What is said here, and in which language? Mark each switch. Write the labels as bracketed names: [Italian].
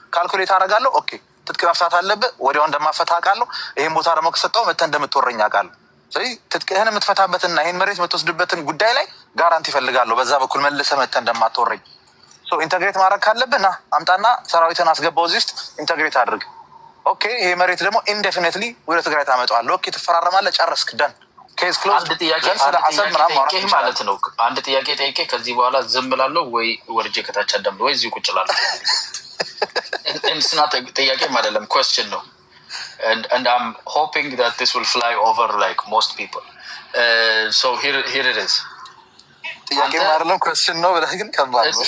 [Amharic] ካልኩሌት አደርጋለሁ። ኦኬ ትጥቅ መፍታት አለብህ፣ ወዲያው እንደማፈታ አውቃለሁ። ይህን ቦታ ደግሞ ከሰጠው መተህ እንደምትወረኝ አውቃለሁ። ስለዚህ ትጥቅህን የምትፈታበትና ይህን መሬት የምትወስድበትን ጉዳይ ላይ ጋራንቲ ይፈልጋለሁ። በዛ በኩል መልሰህ መተህ እንደማትወረኝ። ኢንተግሬት ማድረግ ካለብህ ና አምጣና ሰራዊትን አስገባው እዚህ ውስጥ ኢንተግሬት አድርግ። ኦኬ ይሄ መሬት ደግሞ ኢንዴፊኒትሊ ወደ ትግራይ ታመጣዋለህ። ኦኬ ትፈራረማለህ፣ ጨረስክ፣ ደን ኬዝ ክሎዝ። አንድ ጥያቄ ማለት ነው። አንድ ጥያቄ ጠይቄ ከዚህ በኋላ ዝም እላለሁ ወይ ወርጄ ከታች አዳምጥ ወይ እዚሁ ቁጭ እላለሁ? እንስና ጥያቄ አይደለም question ነው. [English] And I'm hoping that this will fly over like most people. So here it is. [Amharic] ጥያቄ አይደለም question ነው ብለህ ግን ከባድ ነው.